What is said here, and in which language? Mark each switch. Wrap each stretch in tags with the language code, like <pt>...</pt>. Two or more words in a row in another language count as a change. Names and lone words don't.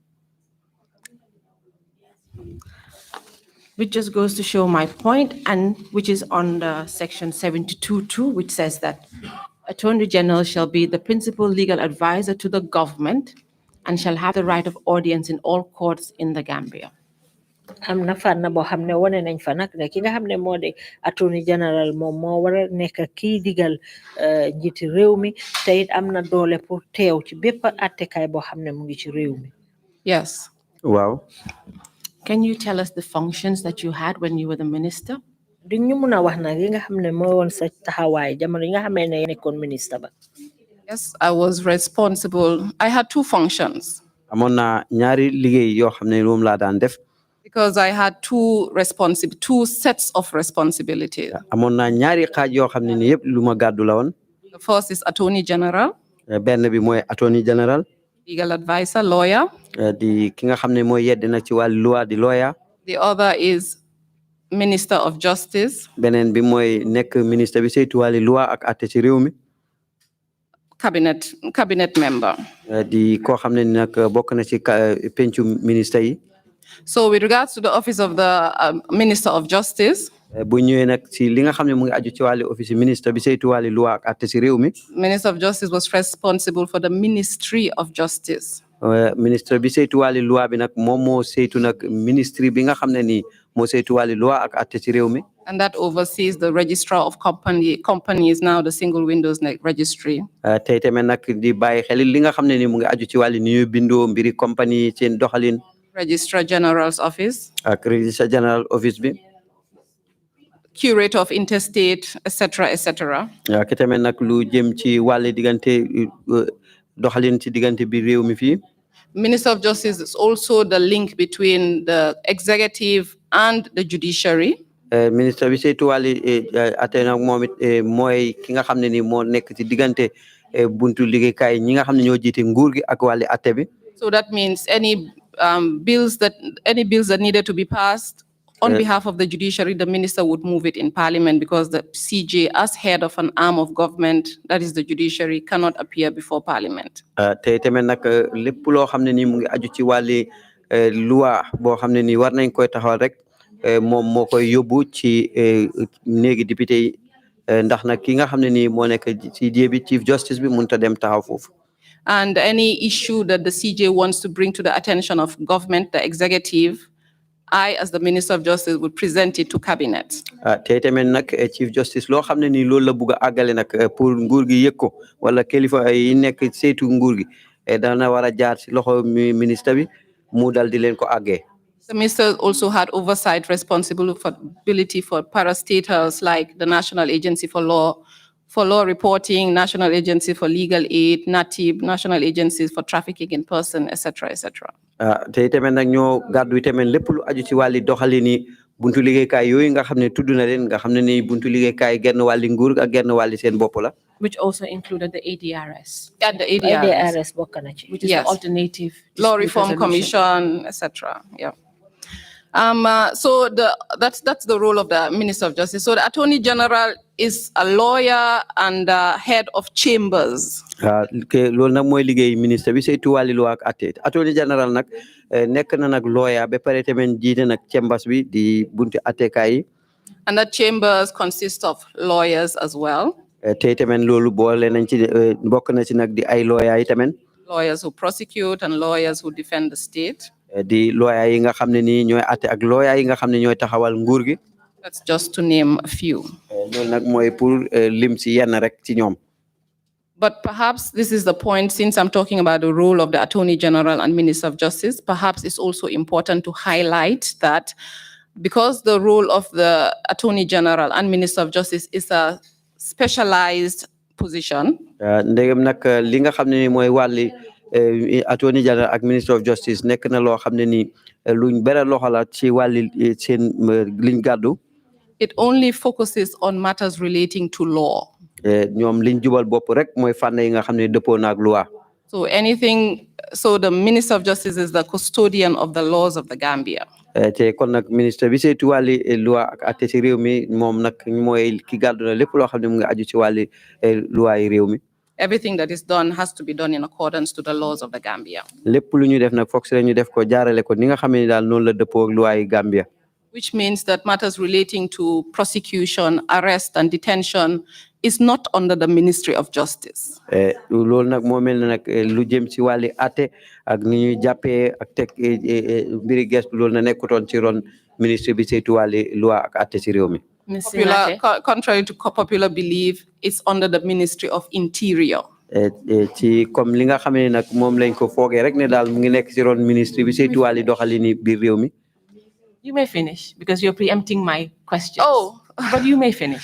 <en>Which just goes to show my point, and which is on the section 72.2, which says that Attorney General shall be the principal legal advisor to the government and shall have the right of audience in all courts in the Gambia.</en> <wo>am na fànn boo xam ne wane nañ fa nag ne ki nga xam ne moo di</wo> <en>Attorney General</en> <wo>moom moo war a nekk kii digal njiiti réew mi te it am na doole pour teew ci bépp attekaay boo xam ne mu ngi ci réew mi.</wo> <en>Yes. Wow. Can you tell us the functions that you had when you were the minister?</en> <wo>di ñu mun a wax nag yi nga xam ne moo woon sa taxawaay jamono yi nga xamee ne nekkoon ministre ba.</wo> <en>Yes, I was responsible. I had two functions.</en> <wo>Amoon na ñaari liggéey yoo xam ne moom laa daan def.</wo> <en>Because I had two sets of responsibilities.</en> <wo>Amoon na ñaari xaaj yoo xam ne ni yëpp lu ma gàddu la woon.</wo> <en>The first is Attorney General.</en> <wo>Benn bi mooy</wo> <en>Attorney General. Legal advisor, lawyer.</en> <wo>Di ki nga xam ne mooy yedd nag ci wàllu loi di lawyer.</wo> <en>The other is Minister of Justice.</en> <wo>Beneen bi mooy nekk ministre bi saytu wàllu loi ak àtte ci réew mi.</wo> <en>Cabinet member.</en> <wo>Di koo xam ne nag bokk na ci pencu ministre yi.</wo> <en>So with regards to the office of the Minister of Justice,</en> <wo>bu ñëwee nag ci li nga xam ne mu ngi aju ci wàllu office ministre bi saytu wàllu loi ak àtte ci réew mi.</wo> <en>Minister of Justice was responsible for the Ministry of Justice.</en> <wo>Ministre bi saytu wàllu loi bi nag moom moo saytu nag ministry bi nga xam ne nii moo saytu wàllu loi ak àtte ci réew mi.</wo> <en>And that oversees the registrar of companies, now the single windows registry.</en> <wo>Tey tamit nag di bàyyi xel li nga xam ne ni mu ngi aju ci wàllu ni ñuy bindoo mbiri compagnie seen doxalin.</wo> <en>Registrar General's office.</en> <wo>Ak Registrar General office bi.</wo> <en>Curator of interstate, etc., etc.</en> <wo>Ki tamit nag lu jëm ci wàllu diggante doxalin ci diggante bi réew mi fii.</wo> <en>Minister of Justice is also the link between the executive and the judiciary.</en> <wo>Ministre bi saytu wàllu àtte nag moom it mooy ki nga xam ne ni moo nekk ci diggante buntu liggéeykaay ñi nga xam ne ñoo jiite nguur gi ak wàllu àtte bi.</wo> <en>So that means any bills that needed to be passed on behalf of the judiciary, the minister would move it in parliament, because the CJ, as head of an arm of government, that is the judiciary, cannot appear before parliament.</en> <wo>Te tamit nag lépp loo xam ne ni mu ngi aju ci wàllu loi boo xam ne ni war nañ koy taxawal rek moom moo koy yóbbu ci néegi député yi ndax nag ki nga xam ne ni moo nekk ci bi</wo> <en>chief justice</en> <wo>bi mënut a dem taxaw foofu.</wo> <en>And any issue that the CJ wants to bring to the attention of government, the executive, I, as the Minister of Justice, would present it to cabinet.</en> <wo>Te tamit nag</wo> <en>chief justice</en> <wo>loo xam ne ni loolu la bugg a àggale nag pour nguur gi yëg ko wala kilifa yi nekk saytu nguur gi dana war a jaar ci loxo ministre bi mu dal di leen ko àggee.</wo> <en>The minister also had oversight responsibility for parastatals like the National Agency for Law Reporting, National Agency for Legal Aid, NATIB, National Agencies for Trafficking in Person, etc., etc.</en> <wo>Te tamit nag ñoo gàddu tamit lépp lu aju ci wàlli doxalini buntu liggéeykaay yooyu nga xam ne tudd na leen nga xam ne ni buntu liggéeykaay genn wàlli nguur ak genn wàlli seen bopp la.</wo> <en>Which also included the ADRS. And the ADRS.</en> <wo>bokk na ci.</wo> <en>Which is the alternative Law dispute Reform resolution. Commission, etc. Yeah. So that's the role of the Minister of Justice. So the Attorney General is a lawyer and head of chambers.</en> <wo>Loolu nag mooy liggéey ministre bi saytu wàlli loi ak àtte.</wo> <en>Attorney General</en> <wo>nag nekk na nag lawyer ba pare tamit jiite nag chambers bi di buntu àttekaay yi.</wo> <en>And that chambers consist of lawyers as well.</en> <wo>Te tamit loolu boole nañ ci bokk na ci nag di ay lawyer yi tamit.</wo> <en>lawyers who prosecute and lawyers who defend the state.</en> <wo>di lawyer yi nga xam ne nii ñooy atte ak lawyer yi nga xam ne ñooy taxawal nguur gi.</wo> <en>That's just to name a few.</en> <wo>loolu nag mooy pour lim si yenn rek ci ñoom.</wo> <en>But perhaps this is the point, since I'm talking about the role of the Attorney General and Minister of Justice, perhaps it's also important to highlight that because the role of the Attorney General and Minister of Justice is a specialized position.</en> <wo>ndegam nag li nga xam ne ni mooy wàlli</wo> <en>Attorney General</en> <wo>ak</wo> <en>Minister of Justice</en> <wo>nekk na loo xam ne ni luñ bëri loxo la ci wàlli seen liñ gàddu.</wo> <en>It only focuses on matters relating to law.</en> <wo>ñoom liñ jubal bopp rek mooy fànn yi nga xam ne dëppoo na ak loi.</wo> <en>So the Minister of Justice is the custodian of the laws of the Gambia.</en> <wo>te kon nag ministre bi saytu wàlli loi ak atte ci réew mi moom nag mooy ki gàddu na lépp loo xam ne mu ngi aju ci wàlli loi yi réew mi.</wo> <en>Everything that is done has to be done in accordance to the laws of the Gambia.</en> <wo>lépp lu ñu def nag foog si ñu def ko jaarale ko ni nga xam ne daal noonu la dëppoo ak loi yi Gambia.</wo> <en>Which means that matters relating to prosecution, arrest, and detention is not under the Ministry of Justice.</en> <wo>loolu nag moo mel ne nag lu jëm ci wàlli atte ak ni ñuy jàppee ak teg mbiri gestu loolu na nekkutoon ci ron ministre bi saytu wàlli loi ak atte ci réew mi.</wo> <en>Contrary to popular belief, it's under the Ministry of Interior.</en> <wo>ci comme li nga xam ne nag moom lañ ko foogee rek ne daal mu ngi nekk ci ron ministre bi saytu wàlli doxalini biir réew mi.</wo> <en>You may finish because you're preempting my questions. Oh. But you may finish.</en>